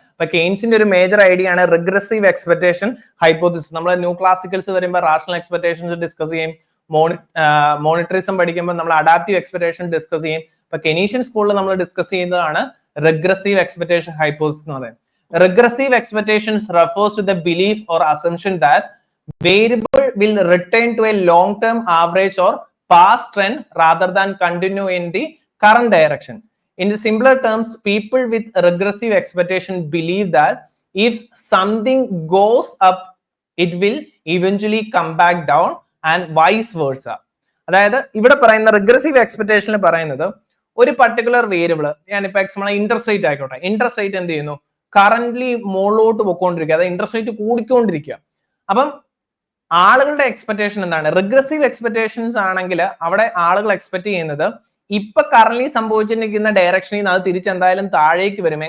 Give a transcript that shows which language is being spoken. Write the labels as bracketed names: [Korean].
[Malayalam] അപ്പൊ കെയ്ൻസിന്റെ ഒരു major idea ആണ് റിഗ്രസീവ് എക്സ്പെക്ടേഷൻ ഹൈപ്പോത്തിസിസ്. നമ്മൾ ന്യൂ ക്ലാസിക്കൽസ് വരുമ്പോൾ റാഷണൽ എക്സ്പെക്ടേഷൻസ് ഡിസ്കസ് ചെയ്യും. മോണിറ്ററിസം പഠിക്കുമ്പോൾ നമ്മൾ അഡാപ്റ്റീവ് എക്സ്പെക്ടേഷൻ ഡിസ്കസ് ചെയ്യും. ഇപ്പൊ കെനീഷ്യൻ സ്കൂളിൽ നമ്മൾ ഡിസ്കസ് ചെയ്യുന്നതാണ് റിഗ്രസീവ് എക്സ്പെക്ടേഷൻ ഹൈപ്പോത്തിസിസ് എന്ന് പറയുന്നത്. [English] Regressive expectations refers to the belief or assumption that variable will return to a long-term average or past trend rather than continue in the current direction. In the simpler terms, people with regressive expectation believe that if something goes up, it will eventually come back down and vice versa. [Malayalam] അതായത് ഇവിടെ പറയുന്ന regressive എക്സ്പെക്ടേഷനിൽ പറയുന്നത് ഒരു particular variable, ഞാനിപ്പോ interest rate ആയിക്കോട്ടെ, interest rate എന്ത് ചെയ്യുന്നു, currently മുകളിലോട്ട് പോയിക്കൊണ്ടിരിക്കുക, അതായത് ഇൻട്രസ്റ്റ് റേറ്റ് കൂടിക്കൊണ്ടിരിക്കുക. അപ്പം ആളുകളുടെ എക്സ്പെക്ടേഷൻ എന്താണ്, റിഗ്രസീവ് എക്സ്പെക്ടേഷൻസ് ആണെങ്കിൽ അവിടെ ആളുകൾ എക്സ്പെക്ട് ചെയ്യുന്നത് ഇപ്പൊ കറന്റ്ലി സംഭവിച്ചിരിക്കുന്ന ഡയറക്ഷനിൽ നിന്ന് അത് തിരിച്ചെന്തായാലും താഴേക്ക് വരും.